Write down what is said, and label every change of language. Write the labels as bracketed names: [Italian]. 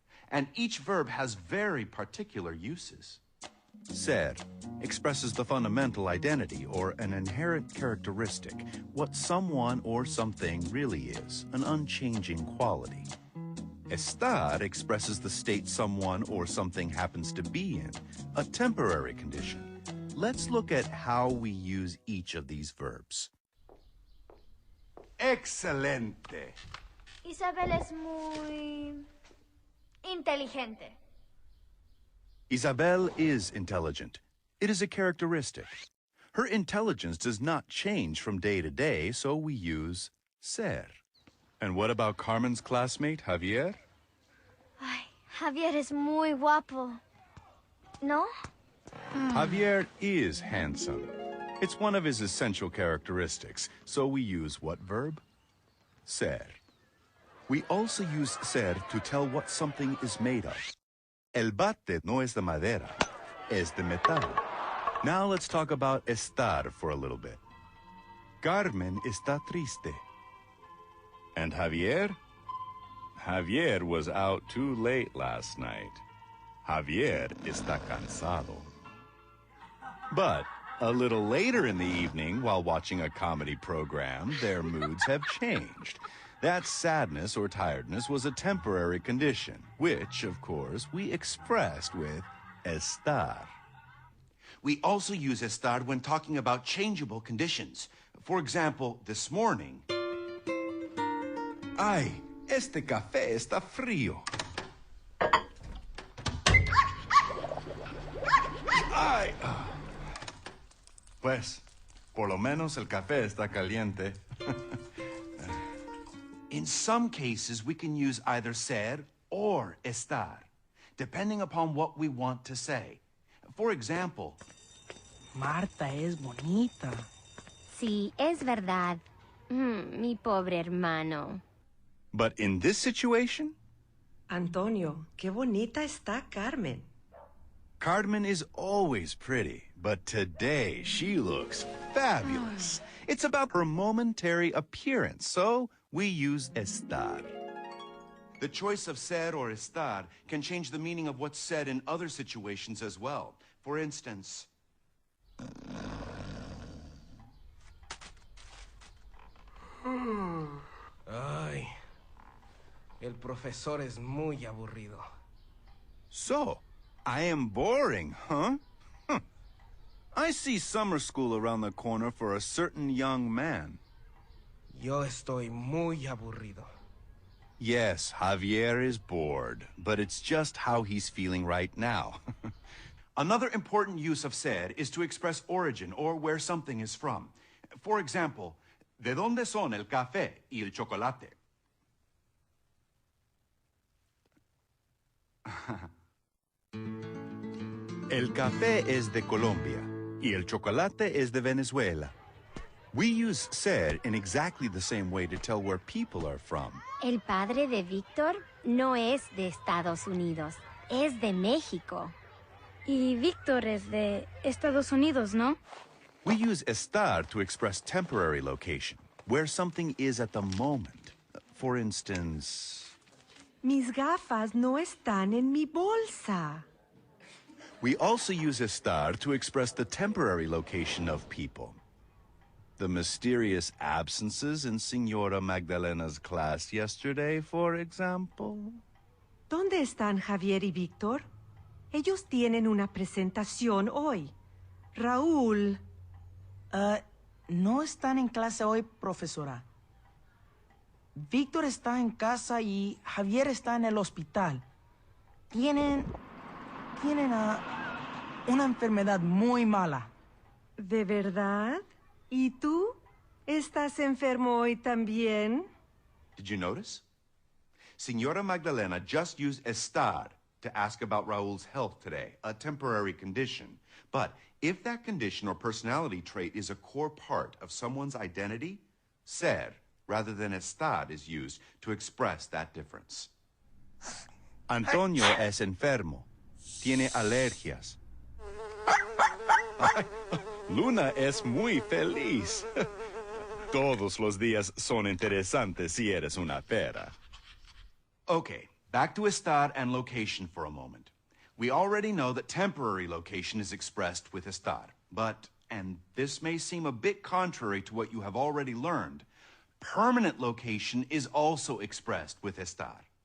[English] And each verb has very particular uses. Ser expresses the fundamental identity or an inherent characteristic, what someone or something really is, an unchanging quality. Estar expresses the state someone or something happens to be in, a temporary condition. Let's look at how we use each of these verbs. [Spanish] Excelente. Isabel es muy inteligente. [English] Isabel is intelligent. It is a characteristic. Her intelligence does not change from day to day, so we use ser. And what about Carmen's classmate, Javier? [Spanish] Ay, Javier es muy guapo. ¿No? [English] Javier is handsome. It's one of his essential characteristics, so we use what verb? Ser. We also use ser to tell what something is made of. [Spanish] El bate no es de madera, es de metal. [English] Now let's talk about estar for a little bit. [Spanish] Carmen está triste. [English] And Javier? Javier was out too late last night. [Spanish] Javier está cansado. [English] But a little later in the evening, while watching a comedy program, their moods have changed. That sadness or tiredness was a temporary condition, which, of course, we expressed with estar. We also use estar when talking about changeable conditions. For example, this morning... [Spanish] Ay, este café está frío. Ay. Pues, por lo menos el café está caliente. [English] In some cases, we can use either ser or estar, depending upon what we want to say. For example... [Spanish] Marta es bonita. Sí, es verdad. Mi pobre hermano. [English] But in this situation... [Spanish] Antonio, qué bonita está Carmen. [English] Carmen is always pretty, but today she looks fabulous. It's about her momentary appearance, so we use estar. The choice of ser or estar can change the meaning of what's said in other situations as well. For instance... [Spanish] Ay, el profesor es muy aburrido. [English] So, I am boring, huh? I see summer school around the corner for a certain young man. [Spanish] Yo estoy muy aburrido. [English] Yes, Javier is bored, but it's just how he's feeling right now. Another important use of ser is to express origin or where something is from. For example, [Spanish] ¿de dónde son el café y el chocolate? El café es de Colombia y el chocolate es de Venezuela. [English] We use ser in exactly the same way to tell where people are from. [Spanish] El padre de Víctor no es de Estados Unidos, es de México. Y Víctor es de Estados Unidos, ¿no? [English] We use estar to express temporary location, where something is at the moment. For instance... [Spanish] Mis gafas no están en mi bolsa. [English] We also use estar to express the temporary location of people. The mysterious absences in Señora Magdalena's class yesterday, for example. [Spanish] ¿Dónde están Javier y Víctor? Ellos tienen una presentación hoy. Raúl... no están en clase hoy, profesora. Víctor está en casa y Javier está en el hospital. Tienen una enfermedad muy mala. ¿De verdad? ¿Y tú? ¿Estás enfermo hoy también? [English] Did you notice? Señora Magdalena just used estar to ask about Raúl's health today, a temporary condition. But if that condition or personality trait is a core part of someone's identity, ser rather than estar is used to express that difference. [Spanish] Antonio es enfermo. tiene alergias. Ay, Luna es muy feliz. Todos los días son interesantes si eres una pera. [English] Okay, back to estar and location for a moment. We already know that temporary location is expressed with estar, but, and this may seem a bit contrary to what you have already learned, permanent location is also expressed with estar.